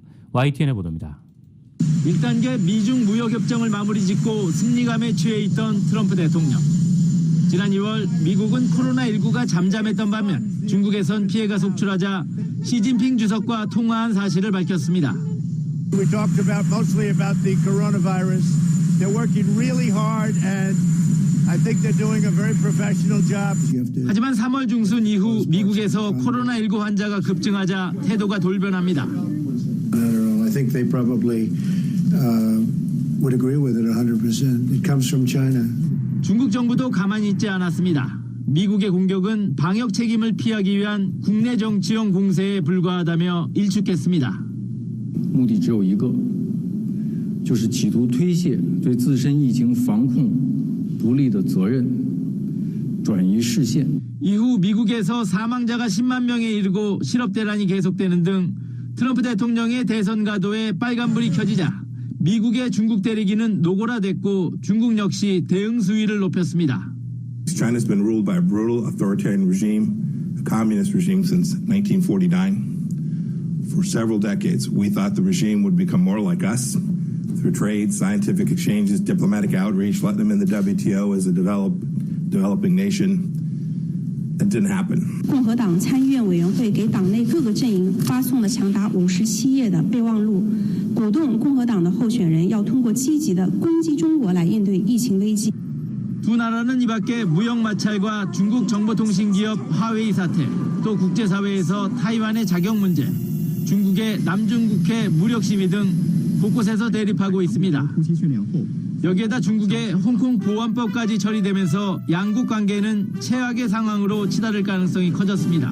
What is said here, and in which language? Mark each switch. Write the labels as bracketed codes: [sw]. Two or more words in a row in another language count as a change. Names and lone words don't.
[ko] YTN의 보도입니다. 1단계 미중 무역협정을 마무리 짓고 승리감에 취해 있던 트럼프 대통령. 지난 2월 미국은 코로나19가 잠잠했던 반면 중국에선 피해가 속출하자 시진핑 주석과 통화한 사실을 밝혔습니다. [en] We talked mostly about the coronavirus. They're working really hard and I think they're doing a very professional job. [ko] 하지만 3월 중순 이후 미국에서 코로나19 환자가 급증하자 태도가 돌변합니다. [en] I think they probably would agree with it 100%. It comes from China. [ko] 중국 정부도 가만히 있지 않았습니다. 미국의 공격은 방역 책임을 피하기 위한 국내 정치용 공세에 불과하다며 일축했습니다. [zh] 目的只有一个，就是企图推卸对自身疫情防控不力的责任，转移视线。 [ko] 이후 미국에서 사망자가 10만 명에 이르고 실업 대란이 계속되는 등 트럼프 대통령의 대선 가도에 빨간불이 켜지자 미국의 중국 대리기는 노골화됐고 중국 역시 대응 수위를 높였습니다. [en] China's been ruled by a brutal authoritarian regime, a communist regime since 1949. For several decades, we thought the regime would become more like us through trade, scientific exchanges, diplomatic outreach, let them in the WTO as a developing nation. That didn't happen. [zh] 共和党参议院委员会给党内各个阵营发送了长达57页的备忘录，鼓动共和党的候选人要通过积极的攻击中国来应对疫情危机。 [ko] 두 나라는 이밖에 무역 마찰과 중국 정보통신기업 화웨이 사태, 또 국제사회에서 타이완의 자격 문제, 중국의 남중국해 무력 시위 등 곳곳에서 대립하고 있습니다. 여기에다 중국의 홍콩 보안법까지 처리되면서 양국 관계는 최악의 상황으로 치달을 가능성이 커졌습니다.